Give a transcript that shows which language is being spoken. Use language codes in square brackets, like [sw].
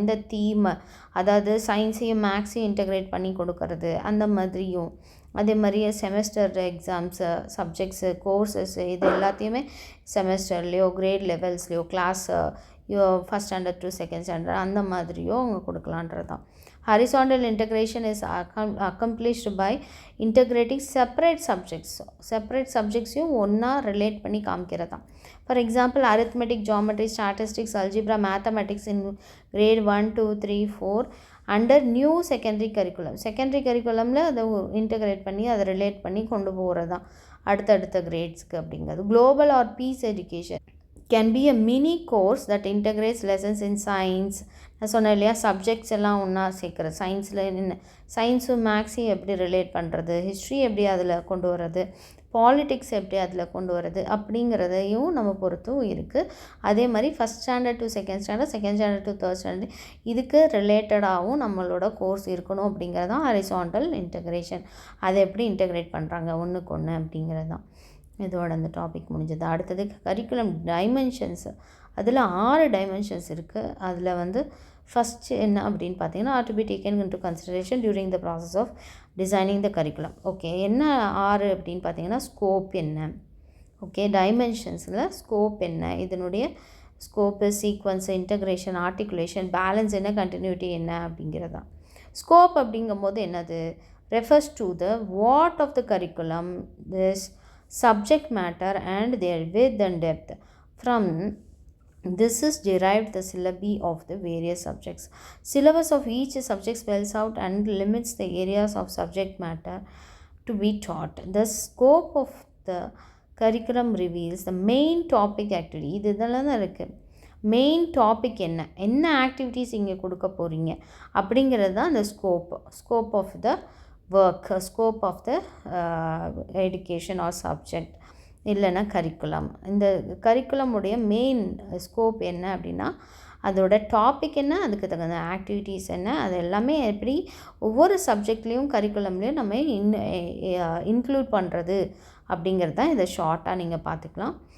[ta] இந்த தீமை, அதாவது சயின்ஸையும் மேக்ஸையும் இன்டெகிரேட் பண்ணி கொடுக்கறது, அந்த மாதிரியும் அதே மாதிரியே செமஸ்டர் எக்ஸாம்ஸு, சப்ஜெக்ட்ஸு, கோர்சஸ்ஸு இது எல்லாத்தையுமே செமஸ்டர்லேயோ great லெவல்ஸ்லேயோ class first standard to second standard அந்த மாதிரியோ அவங்க கொடுக்கலான்றது தான். [en] Horizontal integration is accomplished by integrating separate subjects [ta] ஒன்றா ரிலேட் பண்ணி காமிக்கிறது தான். [en] for example arithmetic, geometry, statistics, algebra, mathematics in grade 1, 2, 3, 4 under new secondary கரிக்குலமில் [ta] அதை இன்டகிரேட் பண்ணி அதை ரிலேட் பண்ணி கொண்டு போகிறது தான் அடுத்தடுத்த கிரேட்ஸ்க்கு அப்படிங்கிறது. [en] Global or peace education can be a mini course that integrates lessons in science. [ta] நான் சொன்னேன் இல்லையா, சப்ஜெக்ட்ஸ் எல்லாம் ஒன்றா சேர்க்குறது. சயின்ஸில் என்ன, சயின்ஸும் மேக்ஸையும் எப்படி ரிலேட் பண்ணுறது, ஹிஸ்ட்ரி எப்படி அதில் கொண்டு வர்றது, பாலிட்டிக்ஸ் எப்படி அதில் கொண்டு வர்றது அப்படிங்கிறதையும் நம்ம பொறுத்தும் இருக்குது. அதே மாதிரி first standard to second standard, second standard to third standard இதுக்கு ரிலேட்டடாகவும் நம்மளோட கோர்ஸ் இருக்கணும் அப்படிங்கிறது தான் ஹரிசாண்டல் இன்டெகிரேஷன். அதை எப்படி இன்டெகிரேட் பண்ணுறாங்க ஒன்றுக்கு ஒன்று அப்படிங்கிறது தான். இதோட அந்த டாபிக் முடிஞ்சது. அடுத்தது கரிக்குலம் டைமென்ஷன்ஸு. அதில் 6 டைமென்ஷன்ஸ் இருக்குது. அதில் வந்து ஃபஸ்ட்டு என்ன அப்படின்னு பார்த்தீங்கன்னா, [en] Are to be taken into consideration during the process of designing the curriculum. [ta] Okay, என்ன 6 அப்படின்னு பார்த்தீங்கன்னா, ஸ்கோப் என்ன, ஓகே, டைமென்ஷன்ஸில் ஸ்கோப் என்ன, இதனுடைய scope, sequence, integration, articulation, balance என்ன, கண்டினியூட்டி என்ன அப்படிங்கிறது தான். [en] scope [ta] அப்படிங்கும்போது என்னது, [en] Refers to the what of the curriculum, this subject matter and their width and depth. From this is derived the syllabi of the various subjects. Syllabus of each subject spells out and limits the areas of subject matter to be taught. The scope of the curriculum reveals the main topic activity. [ta] இது இதெல்லாம் தான் இருக்குது. Main topic என்ன activities இங்கே கொடுக்க போகிறீங்க அப்படிங்கிறது தான் அந்த scope of the work, [en] scope of the education or subject [ta] இல்லைன்னா கரிக்குலம். இந்த கரிக்குலமுடைய மெயின் ஸ்கோப் என்ன அப்படின்னா, அதோட டாபிக் என்ன, அதுக்கு தகுந்த ஆக்டிவிட்டீஸ் என்ன, அது எல்லாமே எப்படி ஒவ்வொரு சப்ஜெக்ட்லேயும் கரிக்குலம்லேயும் நம்ம இன்க்ளூட் பண்ணுறது அப்படிங்கிறது தான் இதை ஷார்ட்டாக நீங்கள் பார்த்துக்கலாம்.